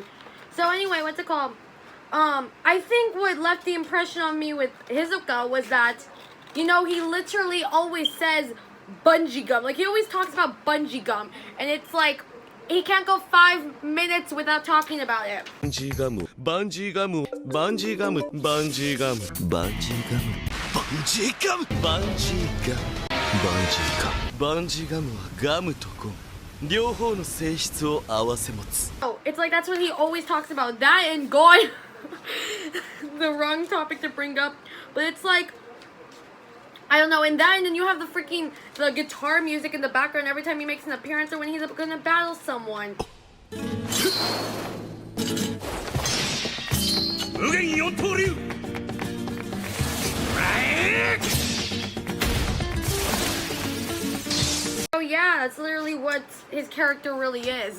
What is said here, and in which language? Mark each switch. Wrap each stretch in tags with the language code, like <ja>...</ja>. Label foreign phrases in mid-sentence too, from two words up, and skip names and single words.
<en>So anyway, what's it called? I think what left the impression on me with Hisoka was that, he literally always says bungee gum. Like, he always talks about bungee gum. And it's like, he can't go 5 minutes without talking about it. Bungee gum, bungee gum, bungee gum, bungee gum, bungee gum, bungee gum, bungee gum, bungee gum, bungee gum</en> <ja>はガムとゴム。両方の性質を合わせ持つ。</ja> <en>Oh, it's like that's what he always talks about. That and going the wrong topic to bring up, but it's like I don't know. And then you have the guitar music in the background every time he makes an appearance or when he's gonna battle someone. So yeah, that's literally what his character really is.</en>